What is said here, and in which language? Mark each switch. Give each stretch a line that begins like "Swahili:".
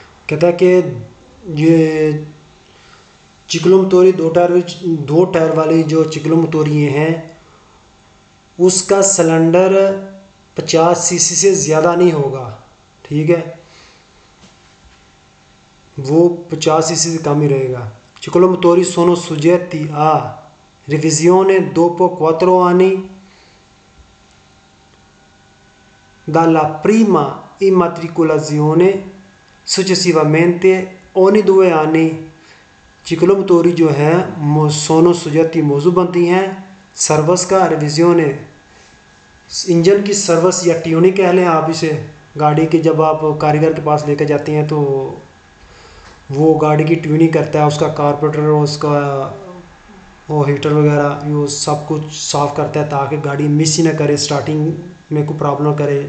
Hindi: कहता है कि ये चिकलमतोरी दो टायर वाली जो चिकलमतोरी हैं उसका सिलेंडर 50 सीसी से ज़्यादा नहीं होगा। ठीक है, वो 50 सीसी से कम ही रहेगा।
Italian: चिकलमतोरी sono soggetti a revisione dopo 4 anni dalla prima immatricolazione, successivamente ogni 2 anni।
Hindi: चिकलमतोरी जो है सोनो सुजती मौजू बनती हैं सर्विस का, रिविजन है इंजन की सर्विस या ट्यूनिंग कह लें आप इसे। गाड़ी की जब आप कारीगर के पास लेकर जाते हैं तो वो गाड़ी की ट्यूनिंग करता है, उसका कारपोरेटर, उसका वो हीटर वगैरह वो सब कुछ साफ़ करता है ताकि गाड़ी मिस ही ना करे, स्टार्टिंग में कोई प्रॉब्लम करे।